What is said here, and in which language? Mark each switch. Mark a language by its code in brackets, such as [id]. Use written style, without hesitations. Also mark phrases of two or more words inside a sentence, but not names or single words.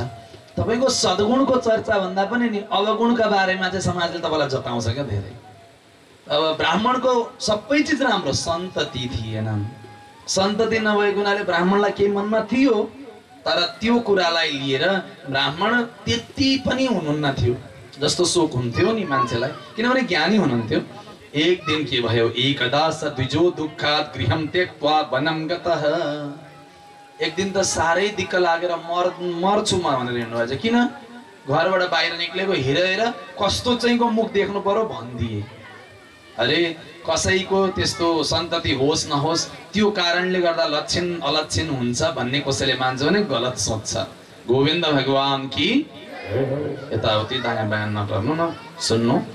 [ne] तपाईको सद्गुणको चर्चा भन्दा पनि नि अवगुणका बारेमा चाहिँ समाजले तपाईलाई जताउँछ क्या धेरै अब ब्राह्मणको सबै चीज राम्रो सन्तति थिएनन् सन्तति नभएको हुनाले ब्राह्मणलाई केही मनमा थियो तर त्यो कुरालाई लिएर ब्राह्मण त्यति पनि हुनुहुन्न थियो जस्तो शोक हुन्थ्यो नि मान्छेलाई किनभने ज्ञानी हुनुहुन्थ्यो एक दिन के भयो [sa] एकदा स द्विजो दुःखात् गृहं त्यक्त्वा वनं गतः [ne] एक दिन त साह्रै दिक्क लागेर मर्छु म भनेर हिँड्नु भएछ किन घरबाट बाहिर निक्लेको हेरेर कस्तो चाहिँको मुख देख्नु पर्यो भनिदिए अरे कसैको त्यस्तो सन्तति होस् नहोस् त्यो कारणले गर्दा लक्षण अलक्षण हुन्छ भन्ने कसैले मान्छ भने गलत सोच्छ गोविन्द भगवान की यताउति दायाँ बायाँ नगर्नु न सुन्नु